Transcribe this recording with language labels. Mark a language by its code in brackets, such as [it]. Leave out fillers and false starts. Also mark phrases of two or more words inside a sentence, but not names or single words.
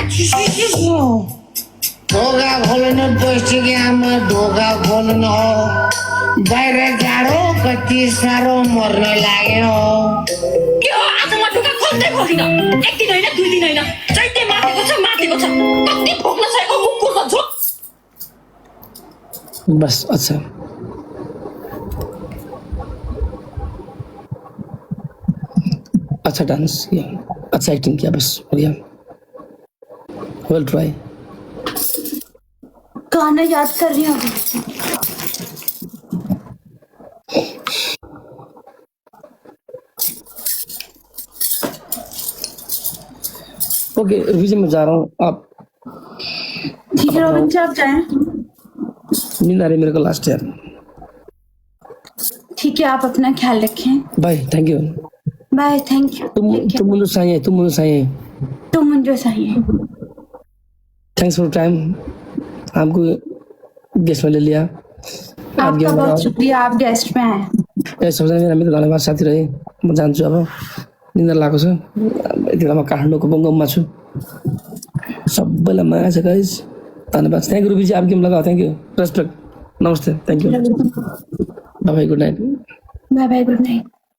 [ne] ढोका खोल न पस्टिने आमा ढोका खोल न हौ बाहिर जाडो कति साह्रो मर्न लाग्यो यो आज म ढोका खोल्दै खोल्दिन, एक दिन होइन 2 दिन होइन, चैते मातेको छ कति भोग्न सकेको कुकुर भन्छ। [hi] बस अच्छा, अच्छा डांस किया, अच्छा एक्टिंग किया, बस बढ़िया, [en] well try. [hi] गाना याद कर रही हूँ अभी। ओके रिविजन में जा रहा हूँ, आप ठीक है रोबिन जी, आप जाएं। नींद आ रही है मेरे को [en] last year. [hi] ठीक है, आप अपना ख्याल रखें। [en] Bye, thank you. Bye, thank you. [hi] तुम मुझे चाहिए, तुम मुझे चाहिए। [en] thanks for time, [hi] आपको गेस्ट में ले लिया। आपका बहुत शुक्रिया, आप गेस्ट में आए। [ne] सबजना हामी त धन्यवाद साथी रहे, म जान्छु अब, निन्द्रा लागेको छ। यति बेला म काठमाडौँको बङ्गममा छु। सबैलाई माया छ गाइस, धन्यवाद। [en] Thank you रुबीजी, [hi] आप गेम लगाओ, [en] Thank you, respect, नमस्ते, thank you, bye bye, Good night. Bye bye, good night.